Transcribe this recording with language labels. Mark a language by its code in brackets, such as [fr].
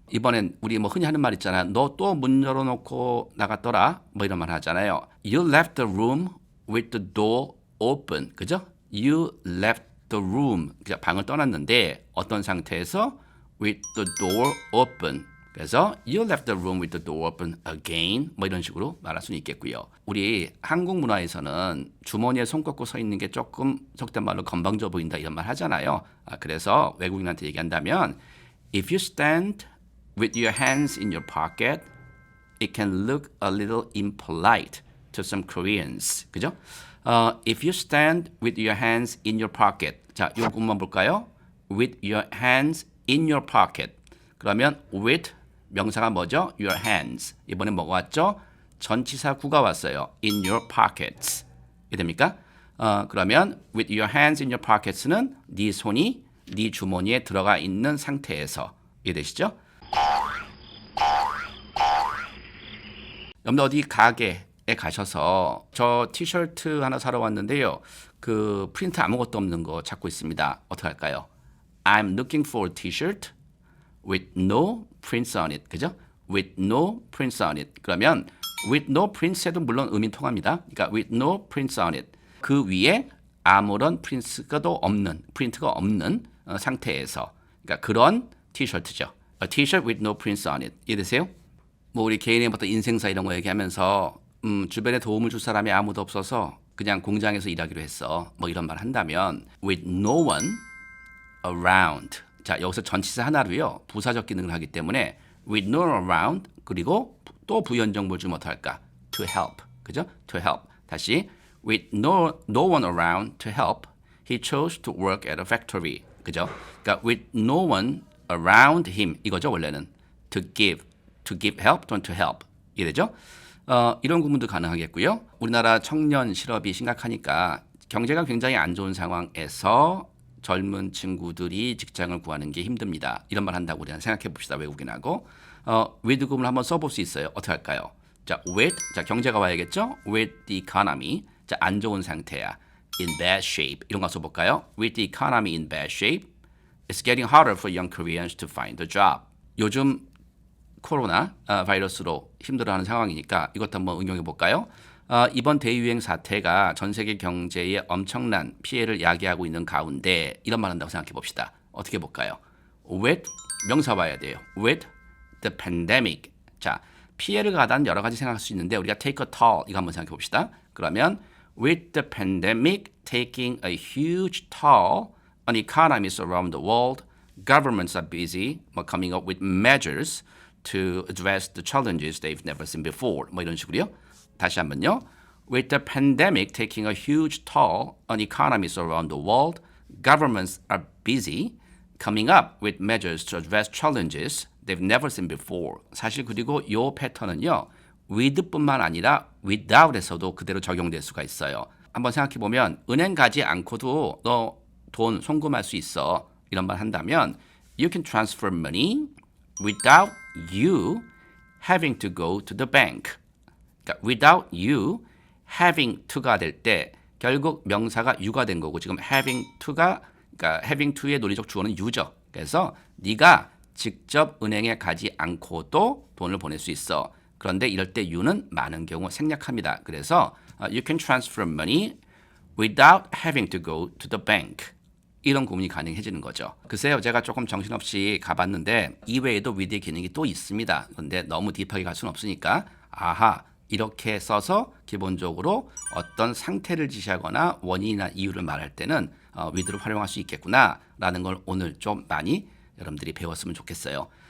[ko] 이번엔 우리 뭐 흔히 하는 말 있잖아. 너 또 문 열어놓고 나갔더라. 뭐 이런 말 하잖아요. [en] You left the room with the door open. [ko] 그죠? [en] You left the room. [ko] 방을 떠났는데 어떤 상태에서 [en] with the door open. [ko] 그래서 [en] you left the room with the door open again. [ko] 뭐 이런 식으로 말할 수는 있겠고요. 우리 한국 문화에서는 주머니에 손 꽂고 서 있는 게 조금 속된 말로 건방져 보인다 이런 말 하잖아요. 그래서 외국인한테 얘기한다면 [en] if you stand with your hands in your pocket, it can look a little impolite to some Koreans. [ko] 그죠? [en] If you stand with your hands in your pocket. [ko] 자, 이 부분만 볼까요? [en] With your hands in your pocket. [ko] 그러면 with 명사가 뭐죠? [en] Your hands. [ko] 이번에 뭐가 왔죠? 전치사 구가 왔어요. [en] In your pockets. [ko] 이해됩니까? 그러면 [en] with your hands in your pockets [ko] 는 네 손이 네 주머니에 들어가 있는 상태에서. 이해되시죠? 여러분들 어디 가게에 가셔서 저 티셔츠 하나 사러 왔는데요. 그 프린트 아무것도 없는 거 찾고 있습니다. 어떻게 할까요? [en] I'm looking for a t-shirt with no prints on it. [ko] 그죠? [en] with no prints on it. [ko] 그러면 [en] with no prints [ko] 에도 물론 의미 통합니다. 그러니까 [en] with no prints on it. [ko] 그 위에 아무런 프린트가 없는 상태에서. 그러니까 그런 티셔츠죠. [en] A t-shirt with no prints on it. [ko] 이해되세요? 뭐 우리 개인의 어떤 인생사 이런 거 얘기하면서 주변에 도움을 줄 사람이 아무도 없어서 그냥 공장에서 일하기로 했어. 뭐 이런 말 한다면 [en] with no one around. [ko] 자, 여기서 전치사 하나로요. 부사적 기능을 하기 때문에 [en] with no one around [ko] 그리고 또 부연정보를 주면 어떡할까? [en] to help. [ko] 그죠? [en] to help. 다시 with no one around to help, he chose to work at a factory. [ko] 그죠? 그러니까 [en] with no one around him [ko] 이거죠, 원래는. [en] to give help [ko] 또는 [en] to help. [ko] 이해되죠? 이런 구문도 가능하겠고요. 우리나라 청년 실업이 심각하니까 경제가 굉장히 안 좋은 상황에서 젊은 친구들이 직장을 구하는 게 힘듭니다. 이런 말 한다고 우리가 생각해 봅시다. 외국인하고. with 구문을 한번 써볼 수 있어요. 어떻게 할까요? 자, with, 자 경제가 와야겠죠? [en] with the economy, [ko] 자 안 좋은 상태야. [en] in bad shape, [ko] 이런 거 써볼까요? [en] with the economy in bad shape, it's getting harder for young Koreans to find a job. [ko] 요즘 코로나 바이러스로 힘들어하는 상황이니까 이것도 한번 응용해 볼까요? 이번 대유행 사태가 전 세계 경제에 엄청난 피해를 야기하고 있는 가운데 이런 말 한다고 생각해 봅시다. 어떻게 볼까요? with 명사 봐야 돼요. [en] with the pandemic. [ko] 자, 피해를 가단 여러 가지 생각할 수 있는데 우리가 [en] take a toll [ko] 이거 한번 생각해 봅시다. 그러면 [en] with the pandemic taking a huge toll on economies around the world, governments are busy coming up with measures to address the challenges they've never seen before. [ko] 뭐 이런 식으로요. 다시 한번요. [en] With the pandemic taking a huge toll on economies around the world, governments are busy coming up with measures to address challenges they've never seen before. [ko] 사실 그리고 이 패턴은요. with뿐만 아니라 without에서도 그대로 적용될 수가 있어요. 한번 생각해 보면 은행 가지 않고도 너 돈 송금할 수 있어. 이런 말 한다면 [en] you can transfer money without you having to go to the bank. [ko] 그러니까 [en] without you having to [ko] 가 될 때 결국 명사가 you가 된 거고 지금 having to가 그러니까 having to의 논리적 주어는 you죠. 그래서 네가 직접 은행에 가지 않고도 돈을 보낼 수 있어. 그런데 이럴 때 you는 많은 경우 생략합니다. 그래서 [en] you can transfer money without having to go to the bank. [ko] 이런 구문이 가능해지는 거죠. 글쎄요, 제가 조금 정신없이 가봤는데 이외에도 with의 기능이 또 있습니다. 그런데 너무 딥하게 갈 수는 없으니까 아하, 이렇게 써서 기본적으로 어떤 상태를 지시하거나 원인이나 이유를 말할 때는 with를 활용할 수 있겠구나 라는 걸 오늘 좀 많이 여러분들이 배웠으면 좋겠어요.